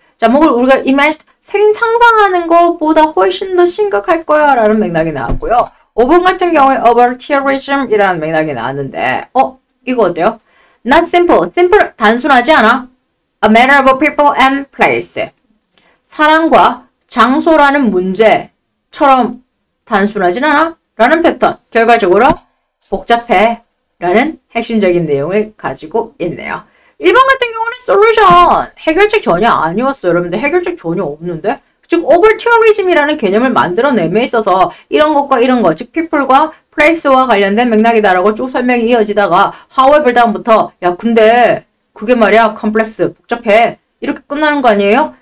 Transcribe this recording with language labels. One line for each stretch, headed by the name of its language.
Korean: 자, 뭐 우리가 imagine, 상상하는 것보다 훨씬 더 심각할 거야 라는 맥락이 나왔고요. 5번 같은 경우에
English: about terrorism
Korean: 이라는 맥락이 나왔는데 이거 어때요?
English: Not simple.
Korean: simple 단순하지 않아.
English: A matter of people and place.
Korean: 사람과 장소라는 문제처럼 단순하진 않아? 라는 패턴. 결과적으로 복잡해 라는 핵심적인 내용을 가지고 있네요. 1번 같은 경우는 솔루션. 해결책 전혀 아니었어요. 여러분들 해결책 전혀 없는데? 즉 over tourism이라는 개념을 만들어냄에 있어서 이런 것과 이런 것, 즉 people과 place와 관련된 맥락이다라고 쭉 설명이 이어지다가 however 다음부터 야 근데 그게 말이야 complex, 복잡해 이렇게 끝나는 거 아니에요?